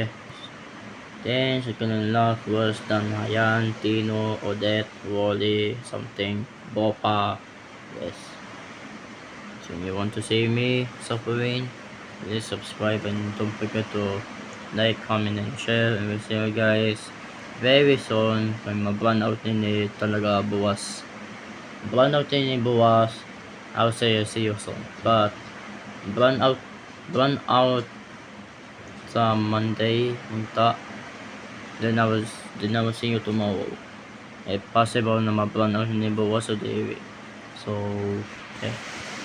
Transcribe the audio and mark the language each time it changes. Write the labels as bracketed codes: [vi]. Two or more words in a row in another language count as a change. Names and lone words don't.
[en] Then second love worse than Hayan, Tino, Odette, Wally, something, Bopa. Yes. So if you want to see me suffering, please subscribe and don't forget to like, comment, and share. And we'll see you guys very soon. [ceb] Kung ma- [en] burn out [ceb] ni talaga buwas. [en] Burn out [ceb] ni buwas. [en] I'll say see you soon. But burn out sa Monday unta. Then I will see you tomorrow. If possible [ceb] na ma- [en] burn out [ceb] ni buwas o di. [en] So yeah.